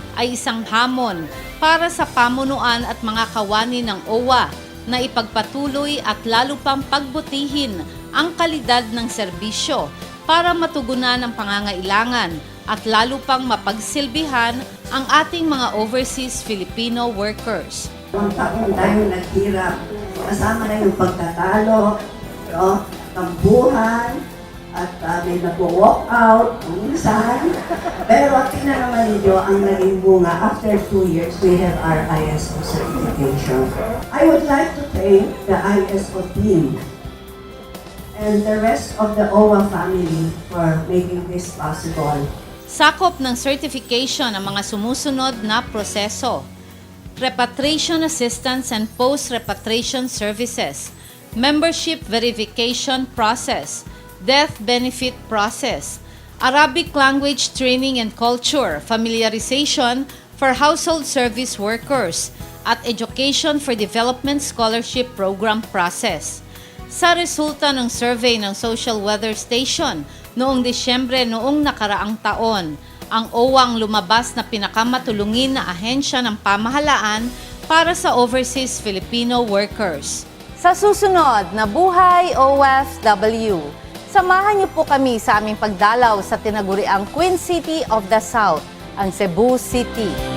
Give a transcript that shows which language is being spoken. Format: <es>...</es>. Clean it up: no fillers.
<tl>ay isang hamon para sa pamunuan at mga kawani ng OWA na ipagpatuloy at lalo pang pagbutihin ang kalidad ng serbisyo para matugunan ang pangangailangan at lalo pang mapagsilbihan ang ating mga overseas Filipino workers. Ang taon tayo naghirap, kasama na yung pagtatalo, no? Tambuhan, at may nag-walk out, minsan. Pero tingnan naman ninyo ang naging bunga.</tl> <en>After 2 years, we have our ISO certification. I would like to thank the ISO team and the rest of the OWA family for making this possible.</en> <tl>Sakop ng certification ang mga sumusunod na proseso:</tl> <en>repatriation assistance and post-repatriation services, membership verification process, death benefit process, Arabic language training and culture, familiarization for household service workers, at education for development scholarship program process.</en> <tl>Sa resulta ng survey ng Social Weather Station noong Disyembre noong nakaraang taon, ang OWA ang lumabas na pinakamatulungin na ahensya ng pamahalaan para sa overseas Filipino workers. Sa susunod na Buhay OFW, samahan niyo po kami sa aming pagdalaw sa tinaguriang</tl> <en>Queen City of the South,</en> <tl>ang Cebu City.</tl>